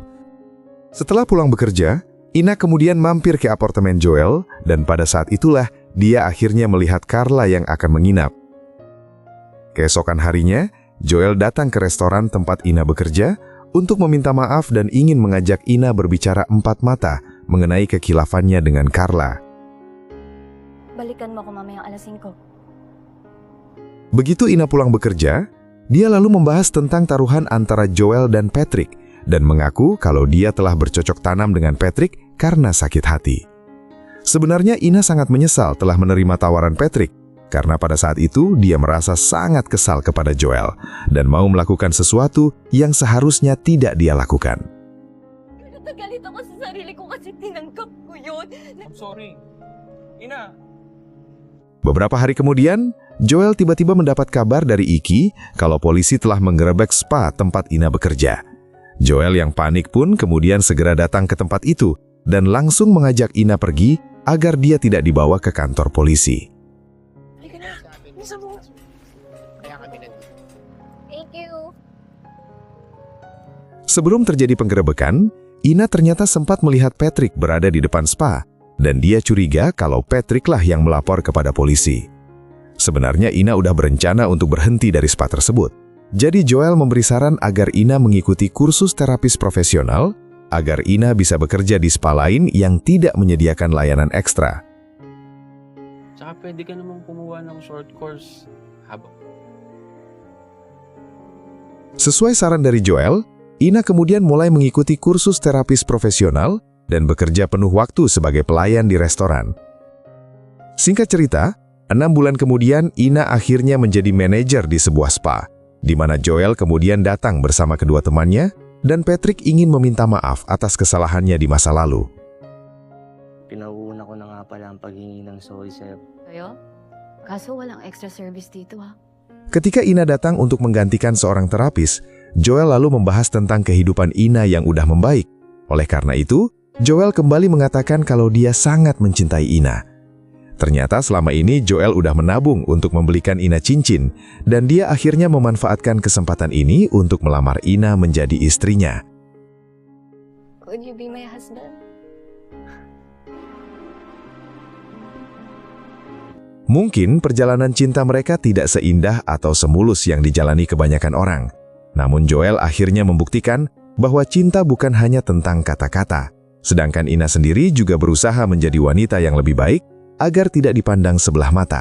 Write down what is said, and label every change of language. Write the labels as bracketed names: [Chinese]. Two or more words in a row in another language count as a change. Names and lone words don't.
[Indonesian] Setelah pulang bekerja, Ina kemudian mampir ke apartemen Joel, dan pada saat itulah dia akhirnya melihat Carla yang akan menginap. Keesokan harinya, Joel datang ke restoran tempat Ina bekerja untuk meminta maaf dan ingin mengajak Ina berbicara empat mata mengenai kekilafannya dengan Carla. [Filipino] Balikan mo ako mamayang alas 5. [Indonesian] Begitu Ina pulang bekerja, dia lalu membahas tentang taruhan antara Joel dan Patrick dan mengaku kalau dia telah bercocok tanam dengan Patrick karena sakit hati. Sebenarnya Ina sangat menyesal telah menerima tawaran Patrick karena pada saat itu dia merasa sangat kesal kepada Joel dan mau melakukan sesuatu yang seharusnya tidak dia lakukan. [Filipino] Galit ako sa sarili ko kasi tinanggap ko yun. [English] I'm sorry. Ina. [Indonesian] Beberapa hari kemudian, Joel tiba-tiba mendapat kabar dari Iki kalau polisi telah menggerebek spa tempat Ina bekerja. Joel yang panik pun kemudian segera datang ke tempat itu dan langsung mengajak Ina pergi agar dia tidak dibawa ke kantor polisi. [English] Thank you. [Indonesian] Sebelum terjadi penggerebekan, Ina ternyata sempat melihat Patrick berada di depan spa. Dan dia curiga kalau Patrick lah yang melapor kepada polisi. Sebenarnya Ina udah berencana untuk berhenti dari spa tersebut. Jadi Joel memberi saran agar Ina mengikuti kursus terapis profesional, agar Ina bisa bekerja di spa lain yang tidak menyediakan layanan ekstra. [Filipino] Tsaka pwede ka namang kumuha ng [English] short course [Filipino] habang... [Indonesian] Sesuai saran dari Joel, Ina kemudian mulai mengikuti kursus terapis profesional dan bekerja penuh waktu sebagai pelayan di restoran. Singkat cerita, 6 bulan kemudian Ina akhirnya menjadi manajer di sebuah spa, di mana Joel kemudian datang bersama kedua temannya dan Patrick ingin meminta maaf atas kesalahannya di masa lalu. [Filipino] Pinauuna ko na nga pala ang paghingi ng sorry sa'yo. Kayo? Kaso walang [English] extra service [Filipino] dito ha. [Indonesian] Ketika Ina datang untuk menggantikan seorang terapis, Joel lalu membahas tentang kehidupan Ina yang udah membaik. Oleh karena itu, Joel kembali mengatakan kalau dia sangat mencintai Ina. Ternyata selama ini Joel udah menabung untuk membelikan Ina cincin, dan dia akhirnya memanfaatkan kesempatan ini untuk melamar Ina menjadi istrinya. [English] Could you be my husband? [Indonesian] Mungkin perjalanan cinta mereka tidak seindah atau semulus yang dijalani kebanyakan orang. Namun Joel akhirnya membuktikan bahwa cinta bukan hanya tentang kata-kata. Sedangkan Ina sendiri juga berusaha menjadi wanita yang lebih baik agar tidak dipandang sebelah mata.